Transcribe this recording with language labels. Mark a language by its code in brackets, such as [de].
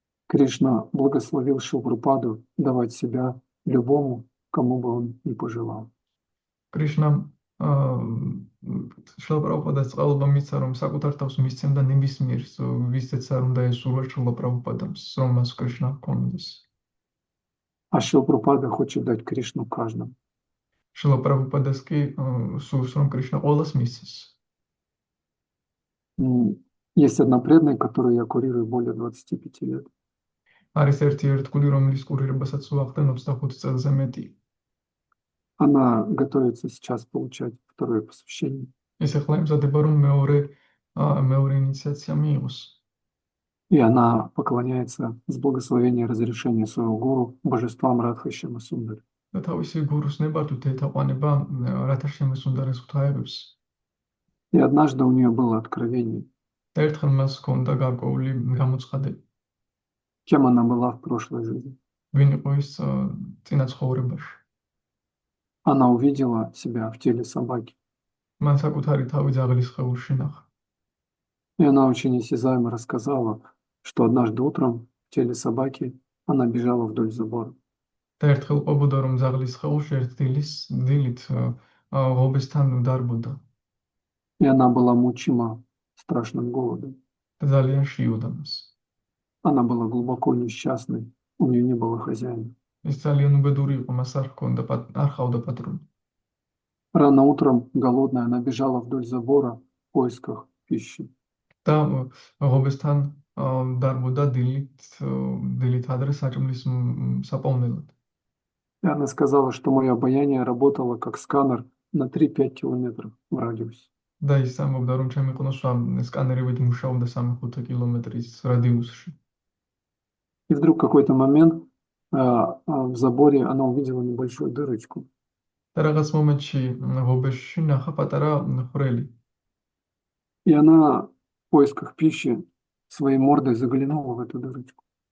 [ru] Кришна благословил Шрилу Прабхупаду давать себя любому, кому бы он ни пожелал. [ka] კრიშნამ შრილა პრაბჰუპადას წყალობა მისცა, რომ საკუთარ თავს მისცემდა ნებისმიერს, ვისაც არ უნდა ესურვა შრილა პრაბჰუპადას, რომ მას კრიშნა ჰქონდეს. [ru] А Шрила Прабхупада хочет дать Кришну каждому. [ka] შრილა პრაბჰუპადას კი სურს, რომ კრიშნა ყველას მისცეს. [ru] Есть одна преданная, которую я курирую более 25 лет. [ka] არის ერთი ერთგული, რომლის კურირებასაც ვახდენ 25 წელზე მეტი. [ru] Она готовится сейчас получать второе посвящение. [ka] ეს ახლა იმზადება, რომ მეორე ინიციაცია მიიღოს. [ru] И она поклоняется с благословения и разрешения своего гуру божествам Радхашьяма Сундари. [ka] და თავისი გურუს ნებართვით ეთაყვანება რათაშიამა სუნდარეს ღვთაებებს. [ru] И однажды у нее было откровение, [ka] და ერთხელ მას ჰქონდა გარკვეული გამოცხადები. [ru] кем она была в прошлой жизни. [ka] ვინ იყო ის წინა ცხოვრებაში. [ru] Она увидела себя в теле собаки. [ka] მან საკუთარი თავი ძაღლის სხეულში ნახა. [ru] И она очень осязаемо рассказала, что однажды утром в теле собаки она бежала вдоль забора. [ka] და ერთხელ ყვებოდა, რომ ძაღლის სხეულში ერთ დილით ღობესთან დარბოდა. [ru] И она была мучима страшным голодом. [ka] და ძალიან შიოდა მას. [ru] Она была глубоко несчастной, у нее не было хозяина. [ka] ის ძალიან უბედური იყო, მას არ ჰყავდა პატრონი. [ru] Рано утром, голодная, она бежала вдоль забора в поисках пищи. [ka] და ღობესთან დარბოდა დილით ადრე საჭმლის საპოვნელად. [ru] И она сказала, что мое обаяние работало как сканер на 3-5 километров в радиусе. [ka] და ის ამბობდა, რომ ჩემი ყნოსვა სკანერებით მუშაობდა 3-5 კილომეტრის რადიუსში. [ru] И вдруг в какой-то момент в заборе она увидела небольшую дырочку. [ka] და რაღაც მომენტში ღობეში ნახა პატარა ხვრელი. [ru] И она в поисках пищи своей мордой заглянула в эту дырочку.